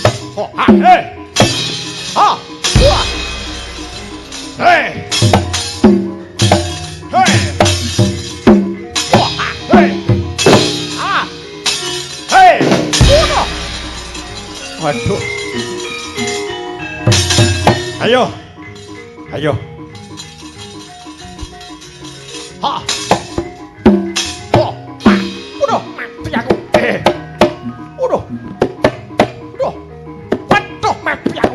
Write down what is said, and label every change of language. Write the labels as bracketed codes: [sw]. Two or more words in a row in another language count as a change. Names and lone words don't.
[id] Waduh. Ayo. Ayo. Ha. Oh, ha. Udah, mati aku. Udah. Udah. Waduh, mati aku.